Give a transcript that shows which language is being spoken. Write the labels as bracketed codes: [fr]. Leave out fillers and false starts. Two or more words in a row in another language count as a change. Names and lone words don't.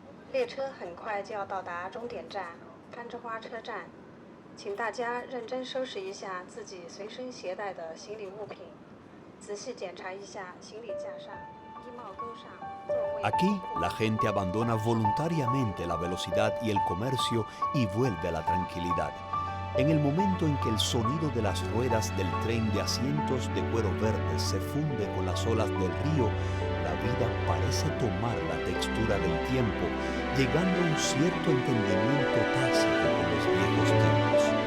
[zh] 列车很快就要到达终点站甘蔗花车站，请大家认真收拾一下自己随身携带的行李物品，仔细检查一下行李架上、衣帽钩上。 [es] Aquí, la gente abandona voluntariamente la velocidad y el comercio y vuelve a la tranquilidad. En el momento en que el sonido de las ruedas del tren de asientos de cuero verde se funde con las olas del río, la vida parece tomar la textura del tiempo, llegando a un cierto entendimiento tácito con los viejos tiempos.